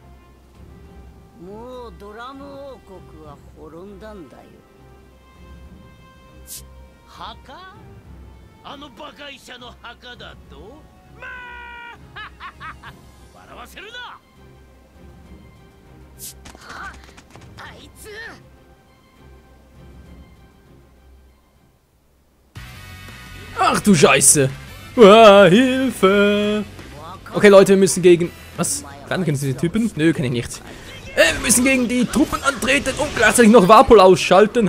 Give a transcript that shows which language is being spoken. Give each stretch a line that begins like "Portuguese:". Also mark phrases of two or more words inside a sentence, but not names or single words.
Japanese: もうドラム王国は滅んだんだよ。墓？あの馬鹿医者の墓だと？まあ笑わせるな。あいつ。
German: Ach du Scheiße! Hilfe! Okay, Leute, wir müssen gegen... Was? Kennen Sie diese Typen? Nö, kenne ich nicht. Wir müssen gegen die Truppen antreten und gleichzeitig noch Warpol ausschalten.